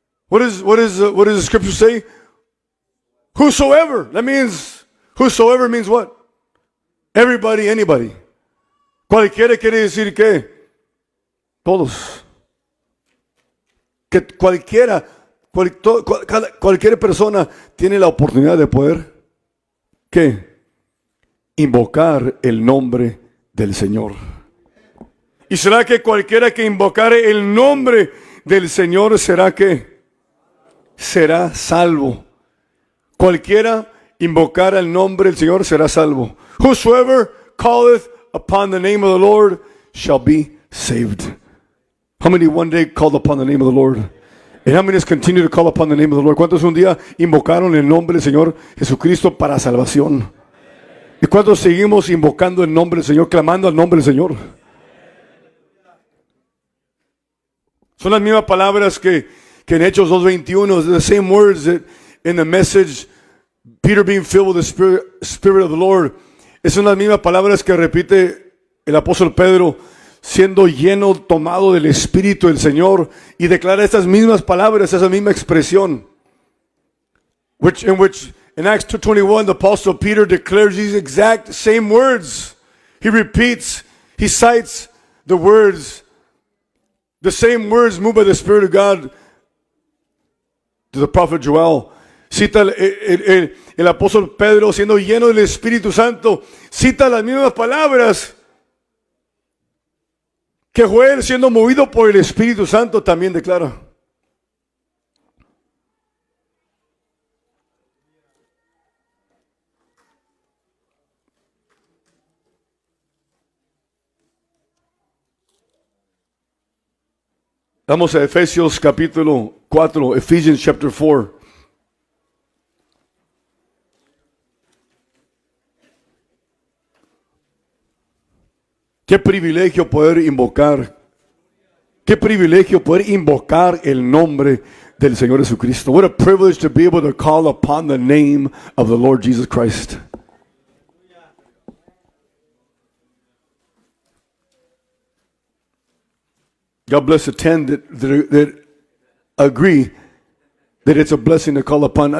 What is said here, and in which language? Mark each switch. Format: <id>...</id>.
<en>What does the scripture say? Whosoever. That means, whosoever means what? Everybody, anybody.</en> <es>Cualquiera quiere decir que todos. Que cualquier persona tiene la oportunidad de poder, ¿qué? Invocar el nombre del Señor. ¿Y será que cualquiera que invocare el nombre del Señor será que será salvo? Cualquiera invocar el nombre del Señor será salvo.</es> <en>Whosoever calleth upon the name of the Lord shall be saved. How many one day called upon the name of the Lord? And how many continue to call upon the name of the Lord?</en> <es>¿Cuántos un día invocaron el nombre del Señor Jesucristo para salvación? ¿Y cuántos seguimos invocando el nombre del Señor, clamando al nombre del Señor? Son las mismas palabras que en Hechos 2:21,</es> <en>the same words that in the message, Peter being filled with the Spirit of the Lord.</en> <es>Son las mismas palabras que repite el apóstol Pedro, siendo lleno, tomado del Espíritu del Señor, y declara estas mismas palabras, esa misma expresión.</es> <en>In Acts 2:21, the apostle Peter declares these exact same words. He repeats, he cites the words, the same words moved by the Spirit of God to the prophet Joel,</en> <es>Cita el apóstol Pedro siendo lleno del Espíritu Santo. Cita las mismas palabras que Joel siendo movido por el Espíritu Santo también declara. Vamos a Efesios capítulo 4,</es> <en>Ephesians chapter 4.</en> <es>Qué privilegio poder invocar. Qué privilegio poder invocar el nombre del Señor Jesucristo.</es> <en>What a privilege to be able to call upon the name of the Lord Jesus Christ. God bless the 10 that agree that it's a blessing to call upon.</en>